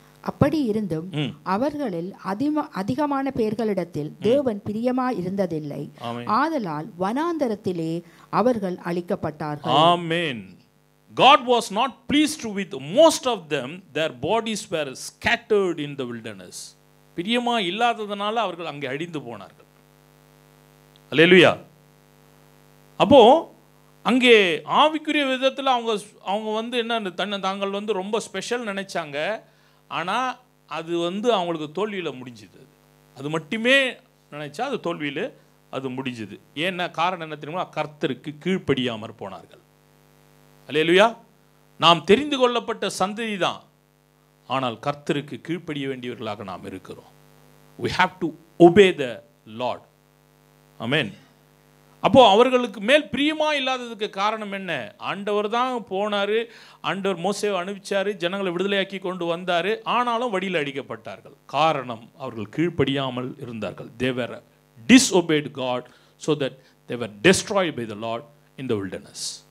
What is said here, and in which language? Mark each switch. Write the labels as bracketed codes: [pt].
[ta] அப்படி இருந்தும் அவர்களில் அதிகமான பேர்களிடத்தில் தேவன் பிரியமா இருந்ததில்லை. ஆதலால் வனாந்தரத்திலே அவர்கள் அழிக்கப்பட்டார்கள். ஆமென். [en] God was not pleased with most of them. Their bodies were scattered in the wilderness. [ta] பிரியமா இல்லாததனால அவர்கள் அங்கே அழிந்து போனார்கள். அல்லேலூயா. அப்போ அங்கே ஆவிக்குரிய விதத்தில் அவங்க என்ன தாங்கள் ரொம்ப ஸ்பெஷல் நினைச்சாங்க. ஆனால் அது அவங்களுக்கு தோல்வியில் முடிஞ்சுது. அது மட்டுமே நினைச்சா அது தோல்வியில் அது முடிஞ்சுது. ஏன்னா காரணம் என்ன தெரியுமா? கர்த்தருக்கு கீழ்ப்படியாமற் போனார்கள். அல்லேலூயா. நாம் தெரிந்து கொள்ளப்பட்ட சந்ததி தான், ஆனால் கர்த்தருக்கு கீழ்ப்படிய வேண்டியவர்களாக நாம் இருக்கிறோம். [en] we have to obey the Lord. ஆமென். [ta] அப்போ அவர்களுக்கு மேல் பிரியமா இல்லாததுக்கு காரணம் என்ன? ஆண்டவர் தான் போனார், ஆண்டவர் மோசேவை அனுப்பிச்சார், ஜனங்களை விடுதலையாக்கி கொண்டு வந்தார். ஆனாலும் வழியில் அடிக்கப்பட்டார்கள். காரணம், அவர்கள் கீழ்ப்படியாமல் இருந்தார்கள். [en] they were disobeyed God so that they were destroyed by the Lord in the wilderness.